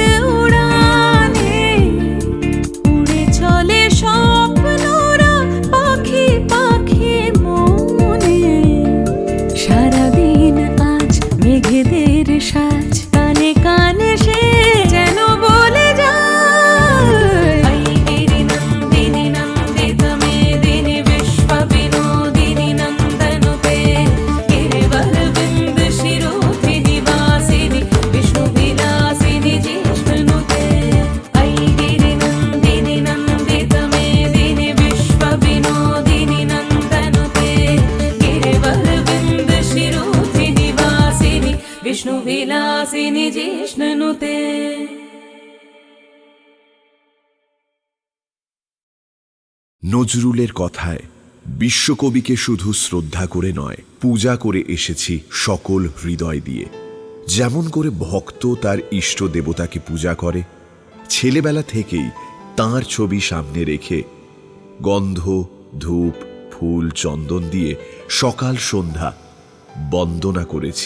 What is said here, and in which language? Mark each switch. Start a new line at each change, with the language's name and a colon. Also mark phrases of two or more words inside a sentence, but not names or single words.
Bangla: উড়ানে উড়ে চলে স্বপ্নরা পাখি পাখি মনে সারাদিন আজ মেঘেদের সাজ কানে কানে সে যেন বলে যায় ऐ
Sanskrit: गिरिनन्दिनि नन्दित मेदिनि विश्व विनोदिनि नन्दनुते गिरिवरविन्द शिरोधि निवासिनि विष्णु विलासिनि जिष्णुनुते ऐ गिरिनन्दिनि नन्दित मेदिनि विश्व विनोदिनि नन्दनुते गिरिवरविन्द शिरोधि निवासिनि विष्णु विलासिनि जिष्णुनुते
Bangla: নজরুলের কথায় বিশ্বকবিকে শুধু শ্রদ্ধা করে নয়, পূজা করে এসেছি সকল হৃদয় দিয়ে। যেমন করে ভক্ত তার ইষ্ট দেবতাকে পূজা করে, ছেলেবেলা থেকেই তাঁর ছবি সামনে রেখে গন্ধ, ধূপ, ফুল, চন্দন দিয়ে সকাল সন্ধ্যা বন্দনা করেছি।